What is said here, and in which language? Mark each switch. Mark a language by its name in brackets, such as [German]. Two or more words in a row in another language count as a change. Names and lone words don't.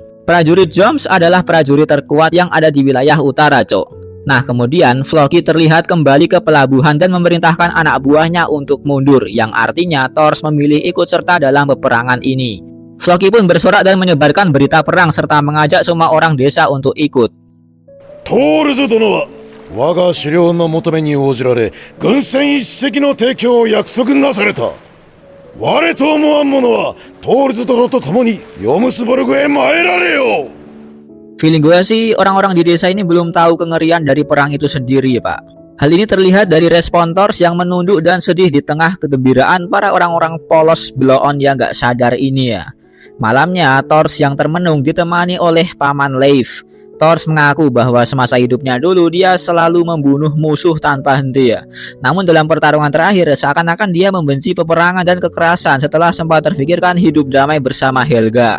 [Indonesian] Prajurit Joms adalah prajurit terkuat yang ada di wilayah utara, cok. Nah, kemudian Floki terlihat kembali ke pelabuhan dan memerintahkan anak buahnya untuk mundur, yang artinya Thors memilih ikut serta dalam peperangan ini. Floki pun bersorak dan menyebarkan berita perang serta mengajak semua orang desa untuk ikut. [Japanese] トールズ殿は我が狩猟の求めに応じられ軍船一隻の提供を約束なされた。我と思わん者はトールズ殿と共にヨムスボルグへ参られよ。 [Indonesian] Feeling gue sih orang-orang di desa ini belum tahu kengerian dari perang itu sendiri, Pak. Hal ini terlihat dari respon Thors yang menunduk dan sedih di tengah kegembiraan para orang-orang polos blow-on yang gak sadar ini ya. Malamnya, Thors yang termenung ditemani oleh Paman Leif. Thors mengaku bahwa semasa hidupnya dulu dia selalu membunuh musuh tanpa henti ya. Namun dalam pertarungan terakhir seakan-akan dia membenci peperangan dan kekerasan setelah sempat terfikirkan hidup damai bersama Helga.